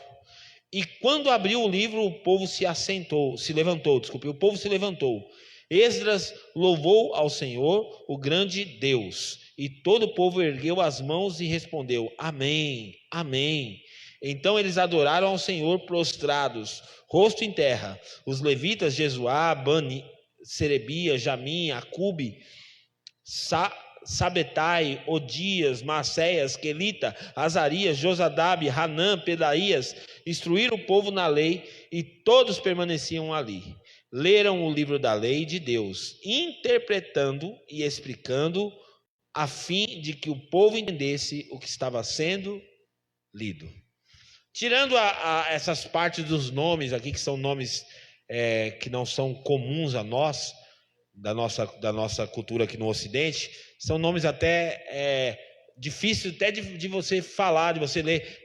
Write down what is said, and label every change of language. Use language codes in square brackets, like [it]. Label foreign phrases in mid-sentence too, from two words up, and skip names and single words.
[pt] E quando abriu o livro, o povo se levantou. Esdras louvou ao Senhor, o grande Deus. E todo o povo ergueu as mãos e respondeu: Amém, Amém. Então eles adoraram ao Senhor prostrados, rosto em terra. Os levitas Jesuá, Bani, Serebia, Jamim, Acube, Sabetai, Odias, Maacéias, Quelita, Azarias, Josadabe, Hanã, Pedaías, instruíram o povo na lei, e todos permaneciam ali. Leram o livro da lei de Deus, interpretando e explicando, a fim de que o povo entendesse o que estava sendo lido. Tirando essas partes dos nomes aqui, que são nomes que não são comuns a nós, da nossa cultura aqui no Ocidente, são nomes até difíceis até de você falar, de você ler.